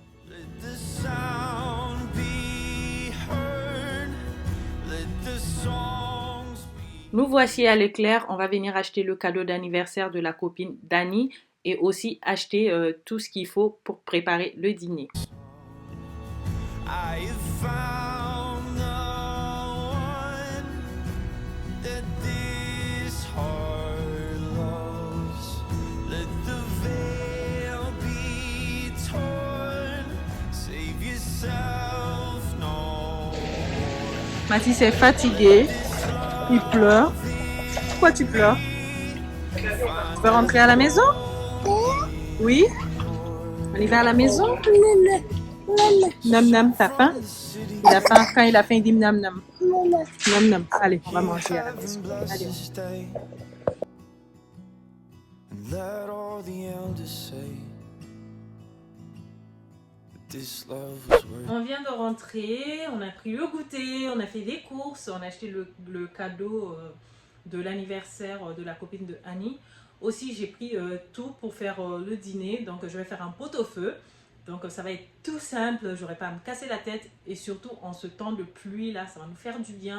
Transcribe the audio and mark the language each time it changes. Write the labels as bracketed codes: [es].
[en] Let the sound be heard. Let the songs be. [fr] Nous voici à l'éclair. On va venir acheter le cadeau d'anniversaire de la copine d'Annie. Et aussi acheter tout ce qu'il faut pour préparer le dîner. [en] I have found the one that this heart loves. Let the veil be torn. Save yourself, no. [fr] Mathis est fatigué. Il pleure. Pourquoi tu pleures? Tu veux rentrer à la maison? Oui? On y va à la maison? Nam nam, t'as faim? Il a faim. Quand il a faim, il dit nam nam. Nam nam. Allez, on va manger à la maison. Allez. [en] Stay. And let all the elders say that this love was worth. [fr] On vient de rentrer, on a pris le goûter, on a fait des courses, on a acheté le cadeau de l'anniversaire de la copine de Annie. Aussi, j'ai pris tout pour faire le dîner, donc je vais faire un pot-au-feu. Donc ça va être tout simple, j'aurai pas à me casser la tête et surtout en ce temps de pluie là, ça va nous faire du bien.